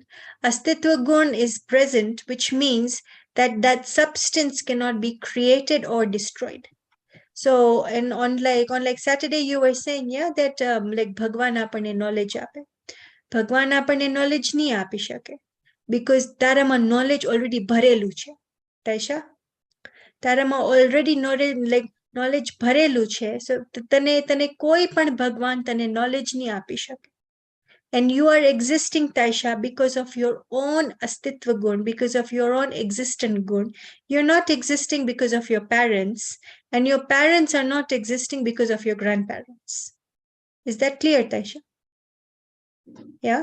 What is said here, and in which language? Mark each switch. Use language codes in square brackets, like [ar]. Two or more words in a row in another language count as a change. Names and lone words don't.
[gu] અસ્તિત્વ ગુણ [en] is present, which means that substance cannot be created or destroyed. So, and on like Saturday, you were saying, yeah, that like [gu] ભગવાન આપણને knowledge આપે. ભગવાન આપણને knowledge ની આપી શકે. Because તારામાં [en] knowledge already [gu] ભરેલું છે. Taisha? તારામાં [en] already knowledge [gu] ભરેલું છે. So તને કોઈ પણ ભગવાન તને knowledge નહીં આપી શકે. [en] And you are existing, Taisha, because of your own [gu] અસ્તિત્વ ગુણ, [en] because of your own existent Gun. You're not existing because of your parents, and your parents are not existing because of your grandparents. Is that clear, Taisha? Yeah?